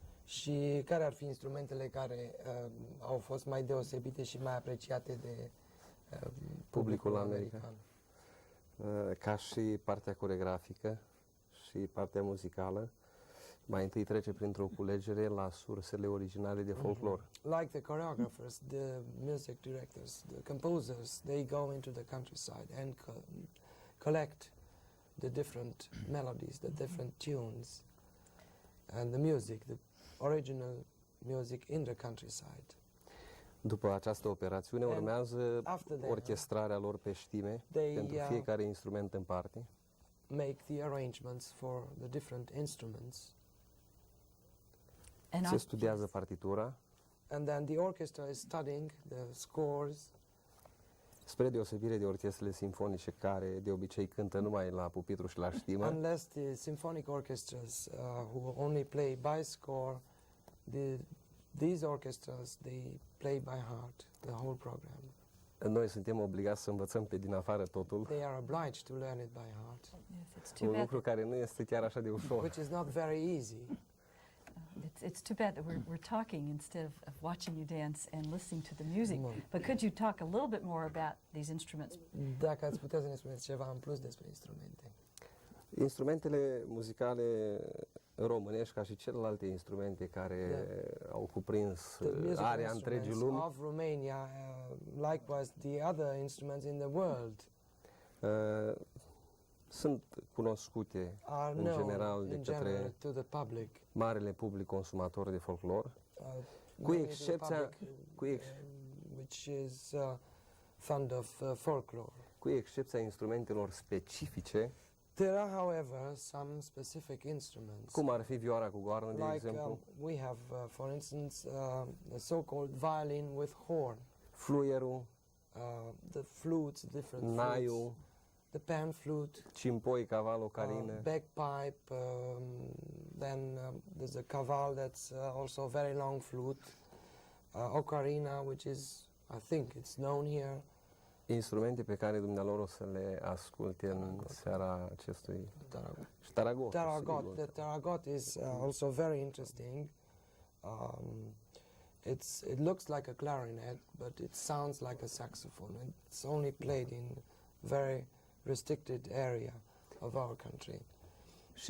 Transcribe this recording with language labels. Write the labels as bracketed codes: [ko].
[ro] Și care ar fi instrumentele care au fost mai deosebite și mai apreciate de publicul american? Ca și partea coregrafică și partea muzicală, mai întâi trece printr-o culegere la sursele originale de folclor. [en] Like the choreographers, the music directors, the composers, they go into the countryside and collect the different melodies, the different tunes, and the music, the original music in the countryside. [ro] După această operațiune urmează [en] after that, [ro] orchestrarea lor pe știme pentru fiecare instrument în parte. [en] Make the arrangements for the different instruments. [ro] Se studiază partitura. [en] And then the orchestra is studying the scores. [ro] Spre deosebire de orchestrele simfonice care de obicei cântă numai la pupitru și la știmă. [en] Unless the symphonic orchestras who only play by score, these orchestras, they play by heart the whole program. [ro] Noi suntem obligați să învățăm pe din afară totul. [en] They are obliged to learn it by heart. Yes, it's too [ro] Un [en] bad. [ro] lucru care nu este chiar așa de ușor. [en] Which is not very easy. It's too bad that we're talking instead of watching you dance and listening to the music. But could you talk a little bit more about these instruments? [ro] Dacă ați putea să ne spuneți ceva în plus despre instrumente. Instrumentele muzicale românești, ca și celelalte instrumente care au cuprins area întregii lumi, [en] of Romania, likewise the other instruments in the world, [ro] sunt cunoscute [en] are [ro] în general de către [en] to the public. [ro] marele public consumator de folclor, cu [en] Mainly [ro] excepția [en] the public, which is fond of folklore. [ro] Cu excepția instrumentelor specifice, [en] There are, however, some specific instruments. [ro] cum ar fi vioara cu goarnă, de exemplu, [en] we have, for instance, the so-called violin with horn. [ro] fluierul, [en] The flutes, different [ro] naiul, [en] flutes. The pan flute. [ro] cimpoi, caval, ocarină. [en] Bagpipe. Then there's a caval that's also a very long flute. Ocarina, which is, I think, it's known here. [ro] Instrumente pe care dumnealor o să le asculte în seara acestui Taragot. Taragot. [en] The taragot is also very interesting. It looks like a clarinet, but it sounds like a saxophone. It's only played in very restricted area of our country. [ro] Și